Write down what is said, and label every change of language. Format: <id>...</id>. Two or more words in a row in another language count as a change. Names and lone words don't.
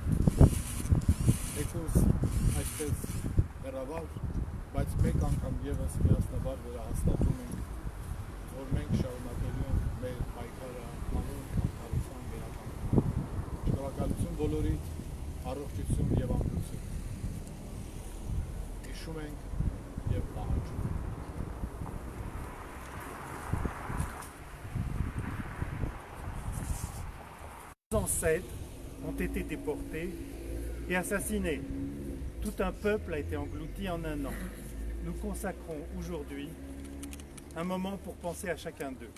<hy>եկուս այսպես հեռավար, բայց մեկ անգամ եւս միասնաբար վերահաստատում ենք, որ մենք շարունակելու ենք մեր պայքարը անուն արդարության վերականգնման։ Շնորհակալություն բոլորիդ, առողջություն եւ ամրություն։ Հիշում ենք եւ պահանջում ենք։</hy> <fr>Nos ancêtres ont été déportés et assassinés. Tout un peuple a été englouti en un an. Nous consacrons aujourd'hui un moment pour penser à chacun d'eux.</fr>